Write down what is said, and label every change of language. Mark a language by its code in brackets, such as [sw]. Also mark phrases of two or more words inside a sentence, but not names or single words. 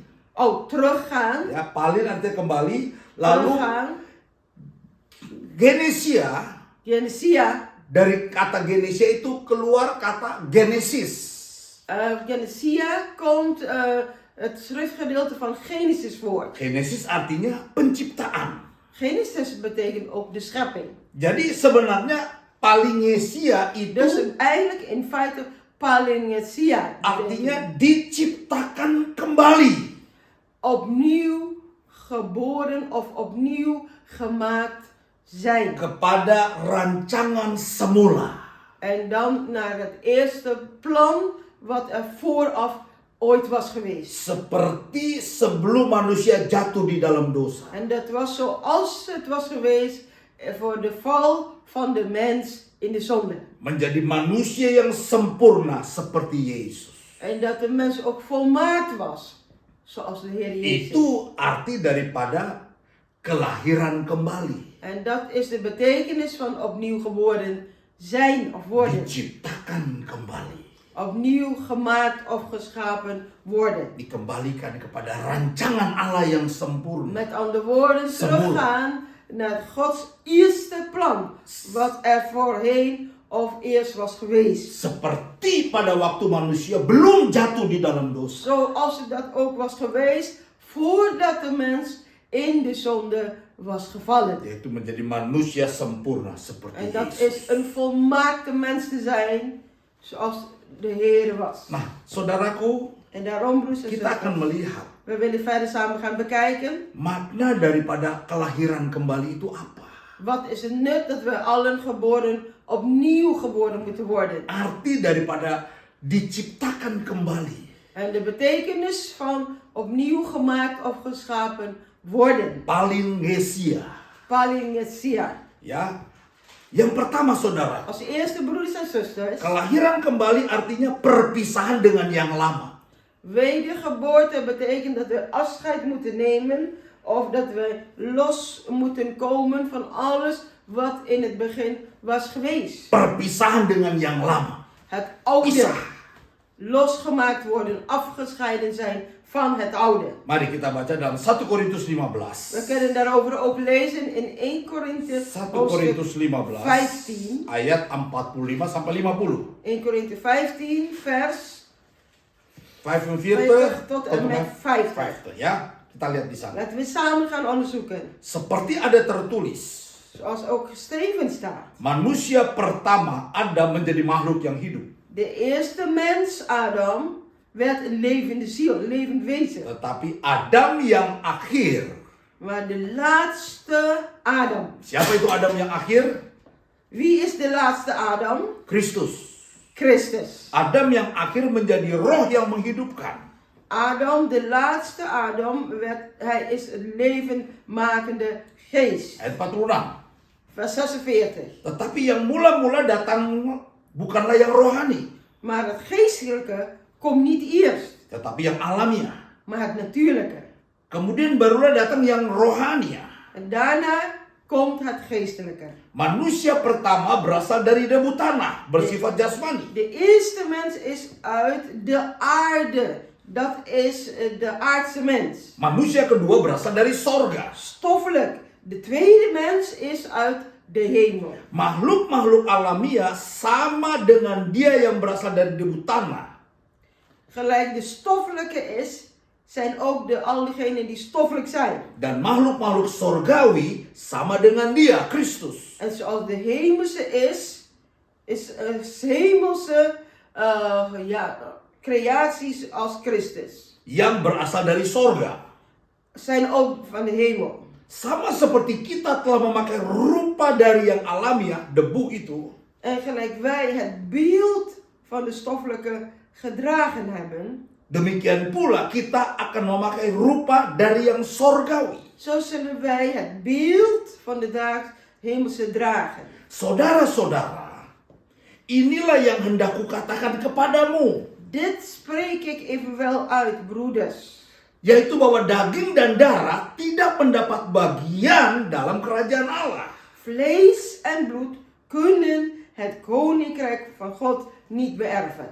[nl] Oh, teruggaan. [id] Ya, palin artinya kembali. Lalu [nl] Teruggaan. [id] Genesia, Genesia. dari kata Genesia itu keluar kata Genesis. [nl] Genesia komt het schriftgedeelte van Genesis voor. [id] Genesis artinya penciptaan. [nl] Genesis betekent ook de schepping. [id] Jadi sebenarnya palingesia itu [nl] Dus eigenlijk in feite palingesia. [id] Artinya diciptakan kembali. [nl] Opnieuw geboren of opnieuw gemaakt zijn. [id] Kepada rancangan semula. [nl] En dan naar het eerste plan wat er vooraf ooit was geweest. [id] Seperti sebelum manusia jatuh di dalam dosa. [nl] En dat was zoals het was geweest voor de val van de mens in de zonde. [id] Menjadi manusia yang sempurna seperti Yesus. [nl] En dat de mens ook volmaakt was, zoals de Heer Jezus. [id] Itu arti daripada kelahiran kembali. [nl] En dat is de betekenis van opnieuw geboren zijn of worden. [id] Diciptakan kembali. [nl] Opnieuw gemaakt of geschapen worden. [id] Dikembalikan kepada rancangan Allah yang sempurna. [nl] Met andere woorden, [id] Semula. [nl] teruggaan naar Gods eerste plan. Wat er voorheen of eerst was geweest. [id] Seperti pada waktu manusia belum jatuh di dalam dosa. [nl] Zoals het dat ook was geweest voordat de mens in de zonde was gevallen. [id] Yaitu menjadi manusia sempurna seperti [nl] En dat [id] Yesus. [nl] is een volmaakte mens te zijn, zoals de Heer was. [id] Nah, saudaraku, [nl] En daarom, broers en [id] kita akan [nl] zusters, [id] melihat [nl] we willen verder samen gaan bekijken. [id] makna daripada kelahiran kembali itu apa. [nl] Wat is het nut dat we allen opnieuw geboren moeten worden? [id] Arti daripada diciptakan kembali. [nl] En de betekenis van opnieuw gemaakt of geschapen worden. [id] Palingesia. [nl] Palingesia. [id] Ya. Yang pertama saudara, [nl] Als eerste, broeders en zusters, [id] kelahiran kembali artinya perpisahan dengan yang lama. [nl] wedergeboorte betekent dat we afscheid moeten nemen of dat we los moeten komen van alles wat in het begin was geweest. [id] Perpisahan dengan yang lama. [nl] Het oude [id] Pisah. [nl] losgemaakt worden, afgescheiden zijn van het oude. [id] Mari kita baca dalam 1 Korintus [nl] We 15. kunnen daarover ook lezen in 1 Korinthe 1 hoofdstuk [id] Korintus 15 15. ayat 45 sampai 50. [nl] 1 Korinthe 15 vers 45 tot en met 50. [id] ya. Kita lihat di sana. [nl] Laten we samen gaan onderzoeken. [id] Seperti ada tertulis, [nl] Zoals ook geschreven staat. [id] manusia pertama Adam menjadi makhluk yang hidup. [nl] De eerste mens, Adam, werd een levende ziel, een levend wezen. [id] Tetapi Adam yang akhir. [nl] Maar de laatste Adam. [id] Siapa itu Adam yang akhir? [nl] Wie is de laatste Adam? [id] Kristus. [nl] Christus. [id] Adam yang akhir menjadi roh yang menghidupkan. [nl] Adam, de laatste Adam, hij is een levendmakende geest. [id] Ayat 46. [nl] Vers 46. [id] Tetapi yang mula-mula datang bukanlah yang rohani, [nl] Maar het geestelijke komt niet eerst, [id] tetapi yang alamiah. [nl] maar het natuurlijke. [id] Kemudian barulah datang yang rohania. [nl] En daarna komt het geestelijke. [id] Manusia pertama berasal dari debu tanah, bersifat jasmani. [nl] De eerste mens is uit de aarde. Dat is de aardse mens. [id] Manusia kedua berasal dari sorga. [nl] Stoffelijk. De tweede mens is uit de hemel. [id] Makhluk-makhluk alamiah sama dengan dia yang berasal dari debu tanah. [nl] Gelijk de stoffelijke is, zijn ook al diegenen die stoffelijk zijn. [id] Dan makhluk-makhluk sorgawi sama dengan dia, Kristus. [nl] En zoals de hemelse is hemelse creaties als Christus. [id] Yang berasal dari sorga. [nl] Zijn ook van de hemel. [id] Sama seperti kita telah memakai rupa dari yang alamiah, debu itu. [nl] En gelijk wij het beeld van de stoffelijke gedragen hebben, [id] Demikian pula kita akan memakai rupa dari yang sorgawi. [nl] zo zullen wij het beeld van de hemelse dragen. [id] Saudara-saudara, inilah yang hendak kukatakan kepadamu. [nl] Dit spreek ik evenwel uit, broeders. [id] Yaitu bahwa daging dan darah tidak mendapat bagian dalam kerajaan Allah. [nl] Vlees en bloed kunnen het koninkrijk van God niet beërven.